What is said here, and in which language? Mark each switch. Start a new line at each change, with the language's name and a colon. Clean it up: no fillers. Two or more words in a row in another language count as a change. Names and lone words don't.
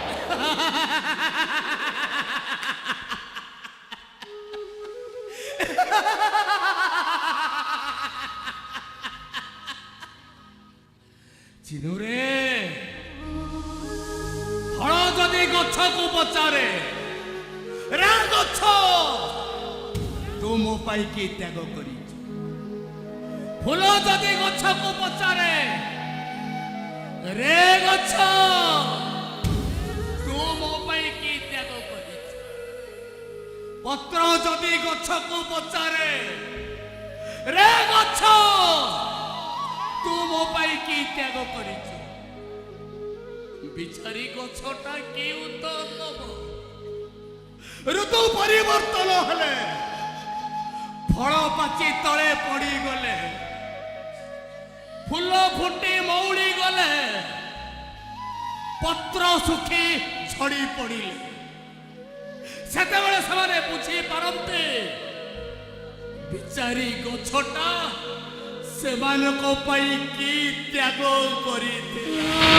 Odia: ଚିନୁ ରେ ଫଳ ଯଦି ଗଛ କୁ ପଚାରେ ରେ ଗଛ ତୁ ମୋ ପାଇଁ କି ତ୍ୟାଗ କରି ଫୁଲ ଯଦି ଗଛ କୁ ପଚାରେ ରେ ଗଛ ତୁ ମୋ ପାଇଁ କି ତ୍ୟାଗ କରି ପତ୍ର ଯଦି ଗଛକୁ ପଚାରେ, ରେ ଗଛ ତୁ ମୋ ପାଇଁ କି ତ୍ୟାଗ କରିଛୁ, ବିଚାରୀ ଗଛଟା କି ଉତ୍ତର ଦବ? ଋତୁ ପରିବର୍ତ୍ତନ ହେଲେ, ଫଳ ପାଚି ତଳେ ପଡ଼ିଗଲେ, ଫୁଲ ଫୁଟି ମଉଳି ଗଲେ, ପତ୍ର ଶୁଖି ଝଡ଼ି ପଡ଼ିଲେ, ସେତେବେଳେ ସେମାନେ ବୁଝି ପାରନ୍ତି ବିଚାରୀ ଗଛଟା ସେମାନଙ୍କ ପାଇଁ କି ତ୍ୟାଗ କରିଥିଲା।